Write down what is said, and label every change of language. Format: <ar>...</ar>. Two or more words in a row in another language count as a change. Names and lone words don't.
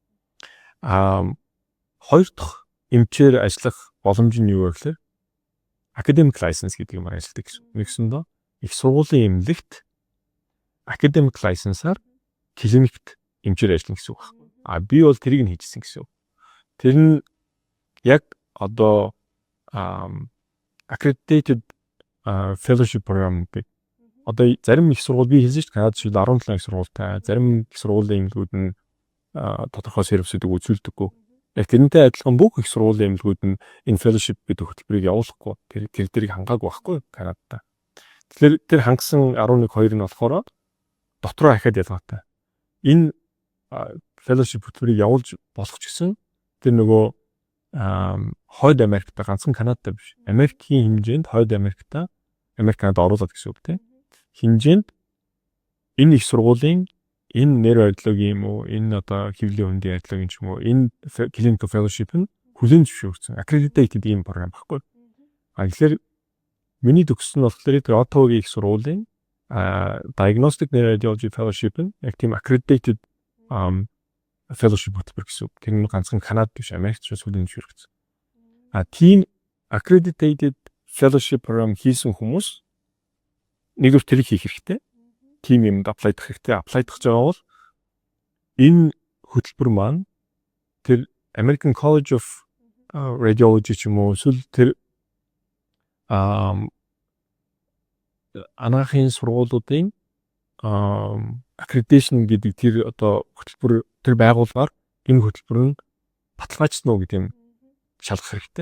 <mn>Хоёр дахь эмчээр ажиллах боломж нь юу вэ гэхээр</mn> <en>academic license</en> <mn>гэдэг юмар ажилладаг гэсэн. Нэгсэндээ их сургуулийн эмнэлэгт</mn> <en>academic license-</en> <mn>аар клиникт эмчээр ажиллана гэсэн үг байна. Би бол тэрийг нь хийжсэн гэсэн. Тэр нь яг одоо</mn> <en>accredited fellowship program</en> <mn>гэдэг. Одоо зарим их сургууль би хэлсэн шүү дээ. Канадад шил 17 их сургуультай, зарим их сургуулийн эмнэлгүүд нь тодорхой сервисүүдийг үзүүлдэггүй. Яг тэрнтэй адилхан бүх их сургуулийн эмнэлгүүд нь энэ fellowship гэдэг хөтөлбөрийг явуулахгүй. Тэр дэрийг хангаагүй байхгүй Канадад. Тэгэхээр тэр хангасан 11 2 нь болохоор дотроо ахаад ялгаатай. Энэ fellowship хөтөлбөрийг явуулж болох ч гэсэн тэр нөгөө хойд Америкта ганцхан Канадад биш. Америкийн хэмжээнд хойд Америкта Америкад оруулаад гэсэн үг тийм. Хэмжээнд энэ их сургуулийн энэ нэр барилгын юм уу, энэ одоо хэвлэлийн үндийн барилгын ч юм уу, энэ</mn> <en>clinical fellowship</en> <mn>нь хүлээн зөвшөөрсөн accredited ийм програм баггүй. Тэгэхээр миний төгссөн нь болохоор тэр Ottawa-гийн их сургуулийн</mn> <en>diagnostic radiology fellowship</en> <mn>нь яг тийм</mn> <en>accredited fellowship</en> <mn>хөтөлбөр гэсэн үг. Тэр нь ганцхан Канадад биш, Америкт ч хүлээн зөвшөөрөгдсөн. Тийм</mn> <en>accredited fellowship program</en> <mn>хийсэн хүмүүс нэгдүгээр тэрийг хийх хэрэгтэй. Тим юмд аплайдах хэрэгтэй. Аплайдах байгаа бол энэ хөтөлбөр маань тэр American College of Radiology ч юм уу эсвэл тэр анагаахын сургуулиудын accreditation гэдэг тэр одоо хөтөлбөр тэр байгууллагаар энэ хөтөлбөр нь баталгаажсан уу гэдэг юм шалгах хэрэгтэй.</mn>